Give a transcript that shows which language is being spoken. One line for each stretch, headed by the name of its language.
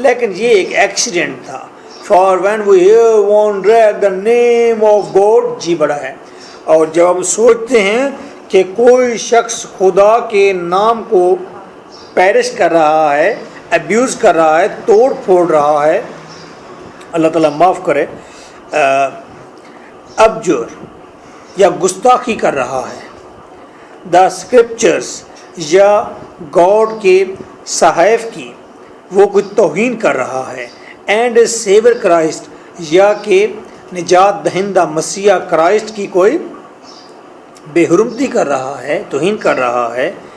Urdu: لیکن یہ ایک ایکسیڈنٹ تھا.
English: For when we hear one drag the name of God.
Urdu: جی بڑا ہے. اور جب ہم سوچتے ہیں کہ کوئی شخص خدا کے نام کو پیرش کر رہا ہے، ابیوز کر رہا ہے، توڑ پھوڑ رہا ہے، اللہ تعالیٰ معاف کرے، ابجر یا گستاخی کر رہا ہے، دا اسکرپچرس یا گاڈ کے صحائف کی وہ کوئی توہین کر رہا ہے، اینڈ سیور کرائسٹ یا کہ نجات دہندہ مسیح کرائسٹ کی کوئی بے حرمتی کر رہا ہے، توہین کر رہا ہے.